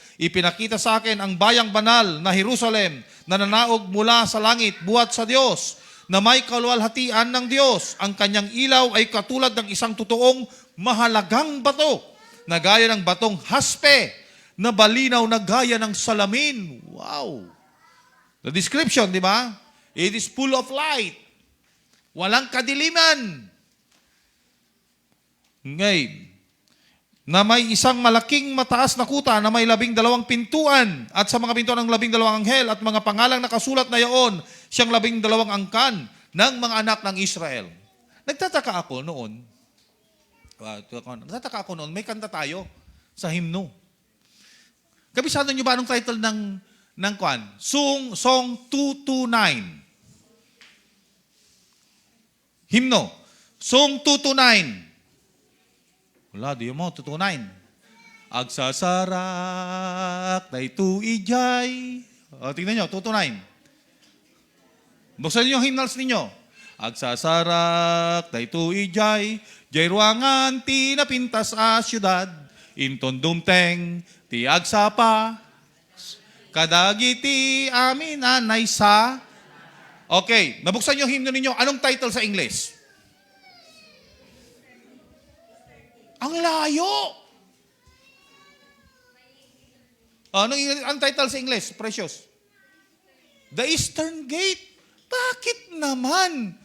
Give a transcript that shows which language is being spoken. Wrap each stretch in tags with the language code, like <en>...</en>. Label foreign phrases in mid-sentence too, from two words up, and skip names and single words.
<tl>Ipinakita sa akin ang bayang banal na Jerusalem na nanaog mula sa langit, buhat sa Diyos, na may kaluwalhatian ng Diyos. Ang kanyang ilaw ay katulad ng isang totoong mahalagang bato, na gaya ng batong haspe, na balinaw na gaya ng salamin.</tl> <en>Wow! The description,</en> <tl>di ba?</tl> <en>It is full of light.</en> <tl>Walang kadiliman. Ngayon, na may isang malaking mataas na kuta na may 12 pintuan at sa mga pintuan ng 12 anghel at mga pangalang nakasulat na yaon, siyang 12 angkan ng mga anak ng Israel. Nagtataka ako noon, may kanta tayo sa himno. Kabisado niyo ba anong title ng kwan? Song 229. Himno. Song 229. Wala, di mo, 229.</tl> <ilo>Agsasarak, dayto ijay.</ilo> <tl>Tingnan nyo, 229. Buksan niyo yung hymnals ninyo.</tl> <ilo>Agsasarak, dayto ijay, jay ruangan, ti napintas a syudad, inton dumteng, ti agsapa, kadagiti amin anay sa.</ilo> <tl>Okay, nabuksan niyo yung hymno ninyo. Anong title sa English? Ang layo! Anong title sa English? Precious.</tl> <en>The Eastern Gate.</en> <tl>Bakit naman?</tl>